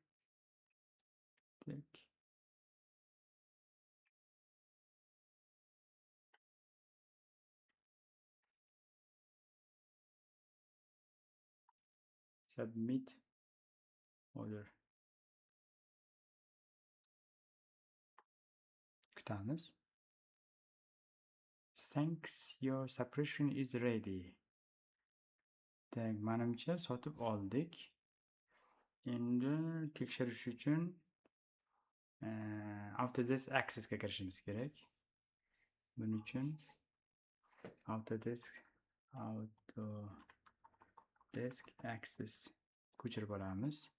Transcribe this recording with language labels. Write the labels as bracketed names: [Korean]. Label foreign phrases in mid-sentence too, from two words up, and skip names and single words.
[English] Tak. Submit order. [Uzbek] Kutamiz. [English] Thanks, your subscription is ready. [Uzbek] Tak, menimcha sotib oldik. Endi tekshirish uchun Autodesk Access ga kirishimiz kerak. Buning uchun Autodesk Access ko'chirib olamiz.